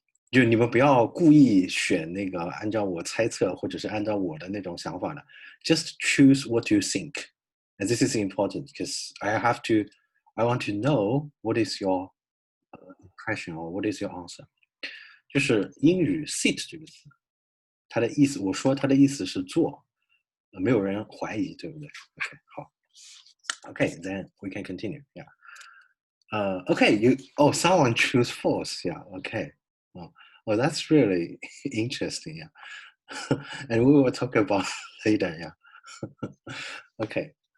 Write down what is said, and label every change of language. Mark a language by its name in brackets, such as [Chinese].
[Chinese] 就你们不要故意选那个按照我猜测或者是按照我的那种想法的 [English] just choose what you think. And this is important because I want to know what is your impression or what is your answer. [Chinese] 就是英语 sit 这个词，它的意思，我说它的意思是坐，没有人怀疑，对不对 ？OK， 好。 [English] Okay, then we can continue. Yeah. Okay, someone choose false. Yeah. Okay. Well, that's really interesting. Yeah. And we will talk about later. Yeah. Okay.